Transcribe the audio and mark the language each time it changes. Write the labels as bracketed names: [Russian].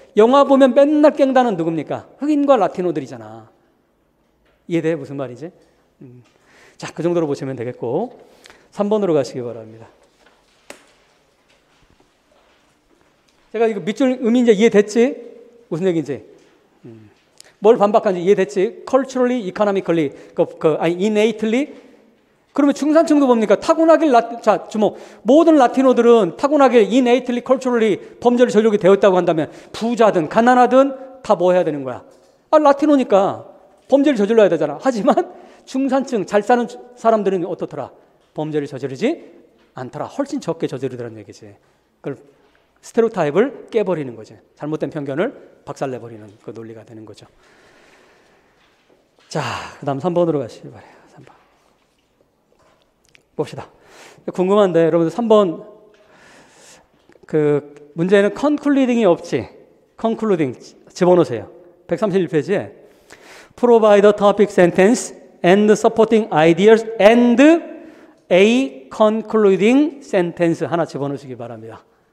[Korean] 영화 보면 맨날 깽단은 누굽니까? 흑인과 라티노들이잖아. 이해돼? 무슨 말이지? 자, 그 정도로 보시면 되겠고 3번으로 가시기 바랍니다. 제가 이거 밑줄 의미 이제 이해됐지? 무슨 얘기인지. 뭘 반박하는지 이해됐지? [English] culturally, economically, innately. [Korean] 그러면 중산층도 뭡니까? 타고나길, 자, 주목. 모든 라티노들은 타고나길 [English] innately, culturally [Korean] 범죄를 저지르게 되었다고 한다면 부자든 가난하든 다 뭐 해야 되는 거야? 라티노니까 범죄를 저질러야 되잖아. 하지만 중산층, 잘 사는 사람들은 어떻더라? 범죄를 저지르지 않더라. 훨씬 적게 저지르더라는 얘기지. 그걸 스테레오타입을 깨버리는 거지. 잘못된 편견을 박살내버리는 그 논리가 되는 거죠. 자, 그 다음 3번으로 가시기 바래요. 3번. 봅시다. 궁금한데, 여러분들 3번, 그, 문제는 concluding이 없지. concluding 집어넣으세요. 131페이지에 [English] provide a topic sentence and supporting ideas and a concluding sentence [Korean] 하나 집어넣으시기 바랍니다.